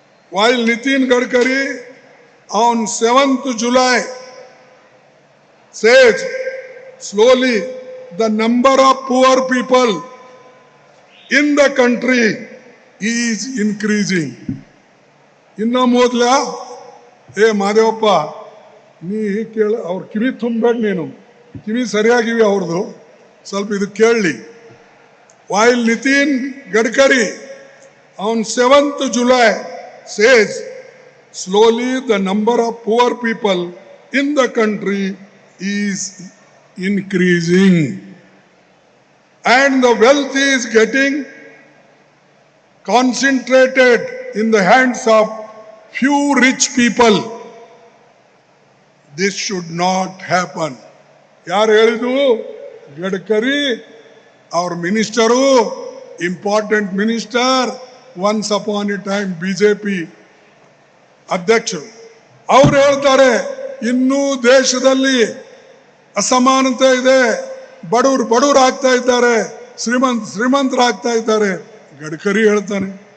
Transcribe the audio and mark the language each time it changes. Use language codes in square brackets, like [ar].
[en] while Nitin Gadkari on 7th July says slowly the number of poor people in the country is increasing. [kn] ಇನ್ನ ಮೊದಲ ಮಾದೇವಪ್ಪ ನೀ ಕೇಳ, ಅವ್ರ ಕಿವಿ ತುಂಬಬೇಡ, ನೀನು ಕಿವಿ ಸರಿಯಾಗಿವೆ ಅವ್ರದ್ದು, ಸ್ವಲ್ಪ ಇದು ಕೇಳಲಿ. [en] while Nitin Gadkari on 7th July says slowly the number of poor people in the country is increasing and the wealth is getting concentrated in the hands of few rich people. This should not happen. [kn] ಯಾರು ಹೇಳಿದ್ರು? [en] Gadkari, our minister, important minister, once upon a time [kn] BJP ಅಧ್ಯಕ್ಷರು. ಅವ್ರು ಹೇಳ್ತಾರೆ ಇನ್ನೂ ದೇಶದಲ್ಲಿ ಅಸಮಾನತೆ ಇದೆ, ಬಡವರು ಆಗ್ತಾ ಇದ್ದಾರೆ, ಶ್ರೀಮಂತರಾಗ್ತಾ ಇದ್ದಾರೆ. ಗಡ್ಕರಿ ಹೇಳ್ತಾನೆ.